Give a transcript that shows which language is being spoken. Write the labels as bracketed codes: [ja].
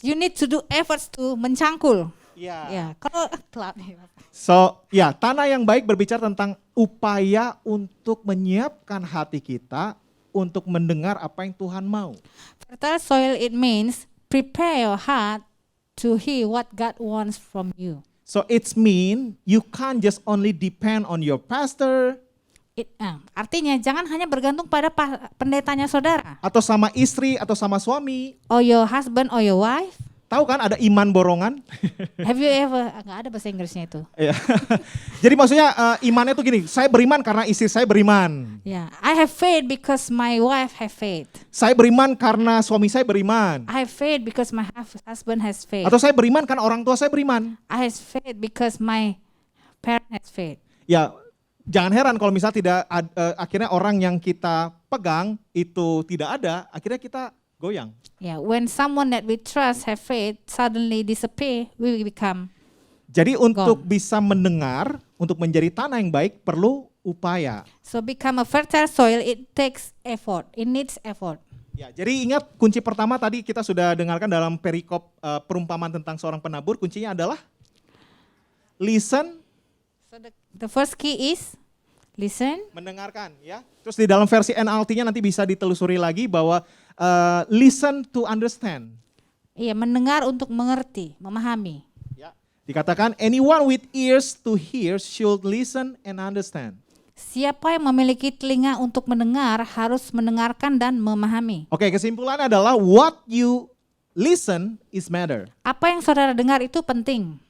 [en] You need to do efforts to [id] mencangkul. Ya, kalau telat. So, ya, tanah yang baik berbicara tentang upaya untuk menyiapkan hati kita untuk mendengar apa yang Tuhan mau. [en] Fertile soil, it means prepare your heart to hear what God wants from you. So it's mean you can't just only depend on your pastor, [id] Artinya jangan hanya bergantung pada pendetanya saudara, atau sama istri atau sama suami. [en] or your husband or your wife. [id] Tahu kan ada iman borongan? [en] Have you ever, [id] nggak ada bahasa Inggrisnya itu. Iya. Jadi maksudnya imannya tuh gini, saya beriman karena istri saya beriman. [en] Ya, I have faith because my wife have faith. [id] Saya beriman karena suami saya beriman. [en] I have faith because my husband has faith. [id] Atau saya beriman karena orang tua saya beriman. [en] I have faith because my parent has faith. [id] Ya, jangan heran kalau misalnya tidak akhirnya orang yang kita pegang itu tidak ada, akhirnya kita goyang. [en] Yeah, when someone that we trust have faith suddenly disappear, we become. [id] Jadi untuk bisa mendengar, untuk menjadi tanah yang baik perlu upaya. [en] So become a fertile soil, it takes effort. It needs effort. [id] Ya, jadi ingat kunci pertama tadi kita sudah dengarkan dalam perikop perumpamaan tentang seorang penabur, kuncinya adalah listen. [en] So the first key is listen. [id] Mendengarkan, ya. Terus di dalam versi NLT-nya nanti bisa ditelusuri lagi bahwa [en] listen to understand. [id] Iya, mendengar untuk mengerti, memahami. Ya. Dikatakan [en] anyone with ears to hear should listen and understand. [id] Siapa yang memiliki telinga untuk mendengar harus mendengarkan dan memahami. Oke, kesimpulannya adalah [en] what you listen is matter. [id] Apa yang saudara dengar itu penting.